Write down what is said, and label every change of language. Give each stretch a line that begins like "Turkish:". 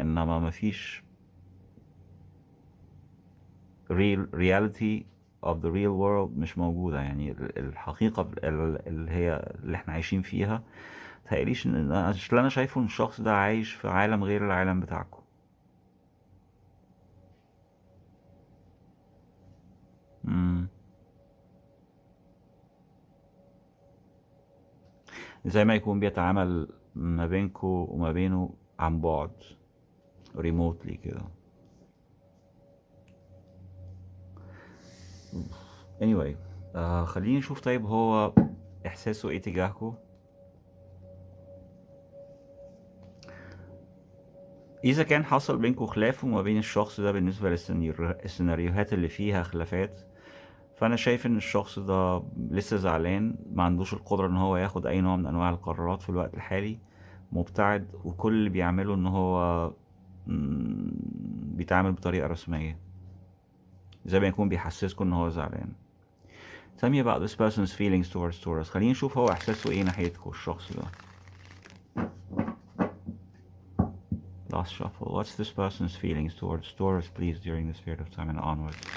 Arabic: انما مفيش
English: reality of the real world
Arabic: مش موجودة. يعني الحقيقة اللي هي اللي احنا عايشين فيها. متهيأليش ان اللي انا شايفه ان الشخص ده عايش في عالم غير العالم بتاعكم. مم. زي ما يكون بيتعامل ما بينكو وما بينه عن بعد، ريموتلي كده. anyway، خليني نشوف طيب هو احساسه ايه تجاهكم. إذا كان حصل بينكوا خلاف وما بين الشخص ده بالنسبة للسيناريوهات اللي فيها خلافات، فأنا شايف إن الشخص ده لسه زعلان، ما عندوش القدرة إن هو ياخد أي نوع من أنواع القرارات في الوقت الحالي، مبتعد، وكل اللي بيعمله إن هو بيتعامل بطريقة رسمية، زي ما يكون بيحسسكوا ان هو زعلان.
English: Tell me about this person's feelings towards Taurus.
Arabic: خلينا نشوف هو احساسه ايه ناحيتكوا الشخص ده.
English: Last shuffle. What's this person's feelings towards Taurus, please, during this period of time and onwards?